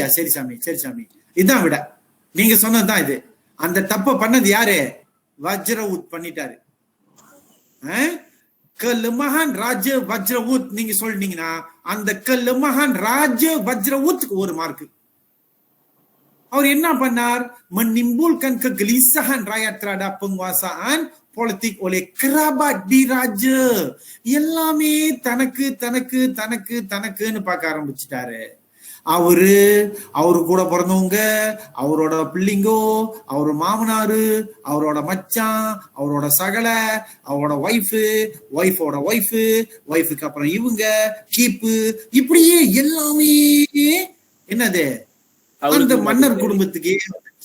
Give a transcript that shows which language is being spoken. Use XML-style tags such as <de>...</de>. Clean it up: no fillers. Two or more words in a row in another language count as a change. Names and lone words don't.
<ta>சரி சாமி, சரி சாமி, இதான் விட நீங்க சொன்னதுதான் இது. அந்த தப்ப பண்ணது யாரு? வஜ்ரவூத் பண்ணிட்டாரு. kelemahan ராஜ வஜ்ரவூத் நீங்க சொல்லிட்டீங்கன்னா அந்த kelemahan ராஜ வஜ்ரவூத்துக்கு 1 மார்க். அவர் என்ன பண்ணார்?</ta> <ms>menimbulkan kegelisahan rakyat terhadap penguasaan politik oleh kerabat diraja.</ms> <ta>எல்லாமே தனக்கு தனக்கு தனக்கு தனக்குன்னு பார்க்க ஆரம்பிச்சுட்டாரு. அவரு கூட பிறந்தவங்க, அவரோட பிள்ளைங்கோ, அவரோட மாமனாரு, அவரோட மச்சான், அவரோட சகல, அவரோட ஒய்ஃபோட ஒய்ஃபுக்கு அப்புறம் இவங்க கீப்பு, இப்படியே எல்லாமே என்னது அந்த மன்னர் குடும்பத்துக்கே வந்துச்சு.</ta>